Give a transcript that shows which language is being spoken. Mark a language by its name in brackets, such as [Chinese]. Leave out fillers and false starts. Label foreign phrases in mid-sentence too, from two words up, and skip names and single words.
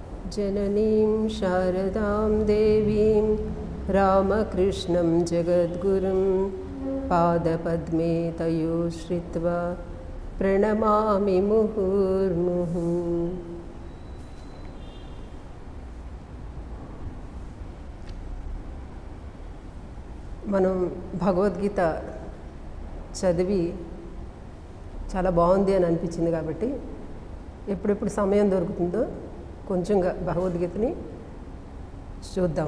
[Sanskrit] जननीं शारदां देवीं रामकृष्णं जगद्गुरुं पादपद्मे तयो श्रित्वा प्रणमामि मुहुर्मुहुः। [Telugu] మనం భగవద్గీత చదివి చాలా బాగుంది అని అనిపించింది కాబట్టి ఎప్పుడెప్పుడు సమయం దొరుకుతుందో కొంచెంగా భగవద్గీతని చూద్దాము.